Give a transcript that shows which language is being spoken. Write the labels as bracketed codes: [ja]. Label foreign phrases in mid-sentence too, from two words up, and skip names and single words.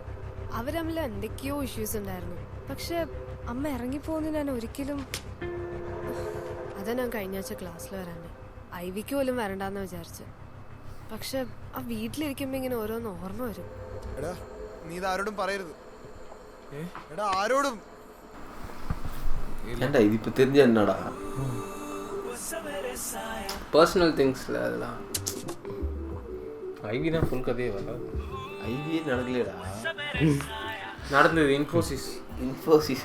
[ml] അവർ തമ്മിൽ എന്തൊക്കെയോ ഇഷ്യൂസ് ഉണ്ടായിരുന്നു. പക്ഷെ അമ്മ ഇറങ്ങിപ്പോന്ന് ഞാൻ ഒരിക്കലും. അതാ ഞാൻ കഴിഞ്ഞ ആഴ്ച ക്ലാസ്സിൽ വരാണ്ട് ഐവിക്ക് പോലും വരണ്ടെന്ന് വിചാരിച്ചു. പക്ഷെ ആ വീട്ടിലിരിക്കുമ്പോ ഇങ്ങനെ ഓരോന്ന് ഓർമ്മ വരും. എടാ നീ ഇത് ആരോടും പറയരുത്. എടാ ആരോടും. [ta] ஏன்டா இது இப்போ தெரிஞ்ச என்னடா? [en] personal things [ta] அதெல்லாம். ஐவி தான் ஃபுல் கதையே வர. ஐவியே நடக்கலடா. நடந்தது இன்ஃபோசிஸ்